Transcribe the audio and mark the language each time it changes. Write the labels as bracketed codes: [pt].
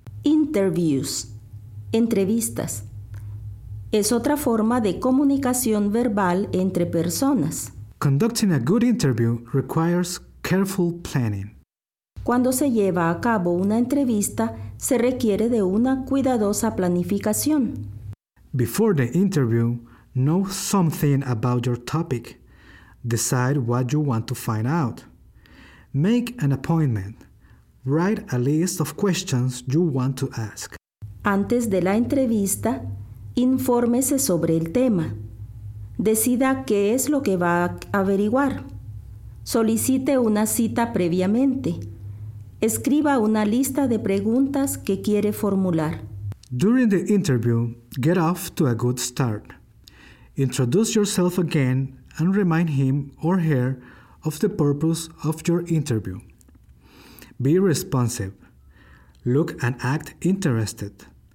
[es] Interviews, entrevistas, es otra forma de comunicación verbal entre personas. [en] Conducting a good interview requires careful planning. [es] Cuando se lleva a cabo una entrevista, se requiere de una cuidadosa planificación. [en] Before the interview, know something about your topic. Decide what you want to find out. Make an appointment. Write a list of questions you want to ask. [es] Antes de la entrevista, infórmese sobre el tema. Decida qué es lo que va a averiguar. Solicite una cita previamente. Escriba una lista de preguntas que quiere formular. [en] During the interview, get off to a good start. Introduce yourself again and remind him or her of the purpose of your interview. Be responsive. Look and act interested.